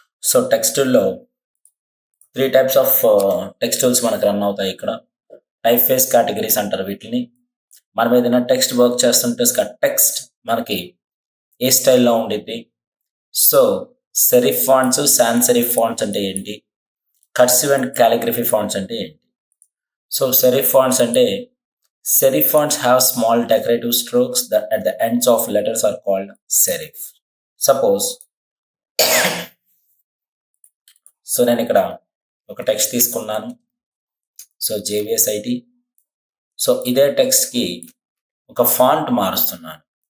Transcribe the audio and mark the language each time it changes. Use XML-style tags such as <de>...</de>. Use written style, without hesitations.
<te>So text టూల్లో 3 types of text tools మనకు run అవుతాయి ఇక్కడ. టైప్ ఫేస్ కేటగిరీస్ అంటారు వీటిని. మనం ఏదైనా టెక్స్ట్ వర్క్ చేస్తుంటే టెక్స్ట్ మనకి ఏ స్టైల్లో ఉండిద్ది. So serif fonts, sands serif fonts అంటే ఏంటి, కర్సివ్ అండ్ కాలిగ్రఫీ ఫాంట్స్ అంటే ఏంటి. సో సెరిఫ్ ఫాంట్స్ అంటే</te> <en>serif fonts have small decorative strokes that at the ends of letters are called serif.</en> <te>Suppose so నేను ఇక్కడ ఒక టెక్స్ట్ తీసుకున్నాను. So JVSIT. So ఇదే టెక్స్ట్కి ఒక ఫాంట్ మారుస్తున్నాను.</te>